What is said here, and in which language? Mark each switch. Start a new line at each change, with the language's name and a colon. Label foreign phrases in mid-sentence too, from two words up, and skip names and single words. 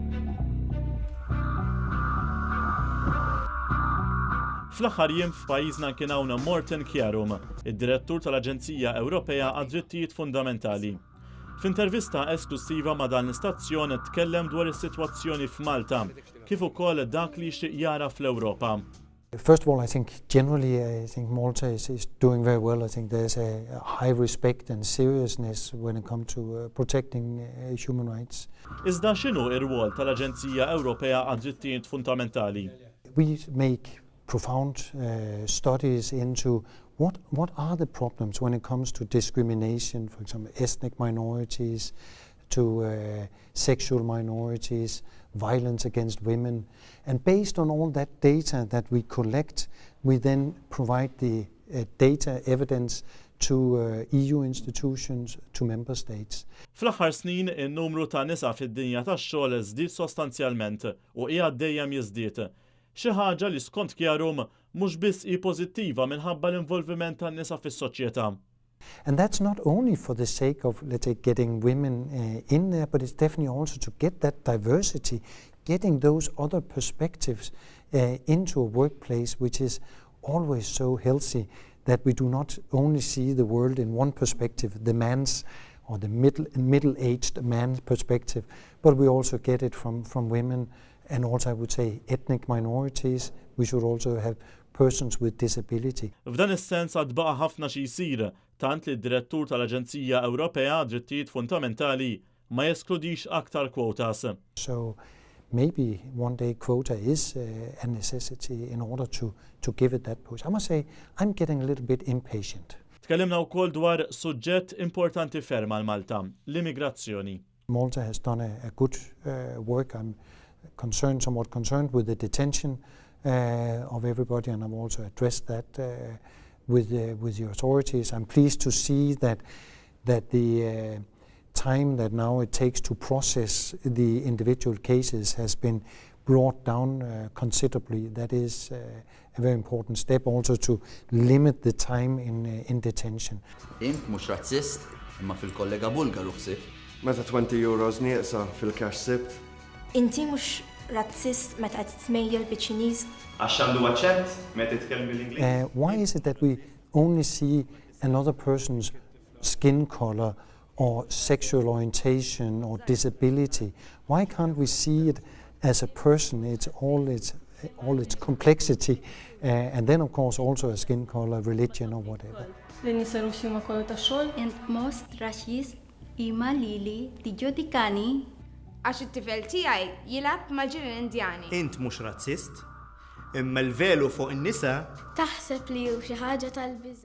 Maltese: Fl-aħħar jiem f'pajjiżna kien hawn Morten Kjarum, id-direttur tal-Aġenzija Ewropea għad-Drittijiet Fundamentali. F'intervista esklusiva ma' dan l-istazzjon tkellem dwar is-sitwazzjoni f'Malta, kif ukoll dak li jixtieq jara fl-Ewropa.
English: First of all, I think Malta is doing very well. I think there's a high respect and seriousness when it comes to protecting human rights.
Maltese: Iżda x'inhu r-rwol tal-Aġenzija Ewropea għad-Drittijiet Fundamentali?
English: We make profound studies into what are the problems when it comes to discrimination, for example, ethnic minorities, to sexual minorities, violence against women. And based on all that data that we collect, we then provide the data evidence to EU institutions, to member states.
Maltese: Fl-aħħar snin, in-numru ta' nisa fid-dinja tax-xogħol żdied sostanzjalment u qiegħed dejjem jiżdied. Xi ħaġa li skont Kjarum mhux biss hi pożittiva minħabba l-involviment tan-nisa fis-soċjetà.
English: And that's not only for the sake of, let's say, getting women in there, but it's definitely also to get that diversity, getting those other perspectives into a workplace which is always so healthy that we do not only see the world in one perspective, the man's or the middle-aged man's perspective, but we also get it from women and also, I would say, ethnic minorities. We should also have persons with disability.
Maltese: F'dan is-sens għad baqa' ħafna xi jsir, tant li d-direttur tal-Aġenzija Ewropea Drittijiet Fundamentali ma jeskludix aktar quotas.
English: So maybe one day quota is a necessity in order to give it that push. I must say I'm getting a little bit impatient.
Maltese: Tkellimna wkoll dwar suġġett importanti ferm għal Malta, l-immigrazzjoni.
English: Malta has done a good work. I'm somewhat concerned with the detention of everybody, and I've also addressed that with the authorities. I'm pleased to see that the time that now it takes to process the individual cases has been brought down considerably. That is a very important step also to limit the time in detention.
Maltese: Int mhux razzist, imma fil-kollega Bulgaru ħsieb. Meta 20 euros nieqsa fil-cash sibt. Inti mhux razzist meta qed tmejjel biċ-Ċiniż? Għax għandu aċċent meta titkellem bil-Ingliż.
English: Why is it that we only see another person's skin color or sexual orientation or disability? Why can't we see it as a person? It's all its complexity, and then of course also a skin color, religion or whatever. And most racist
Maltese: ima lili tiġġudikani għax it-tifel tiegħi jilgħab mal-ġirien Indjani. Int mhux razzist, imma l-velu fuq in-nisa Taħseb li hu xi ħaġa tal-biża'.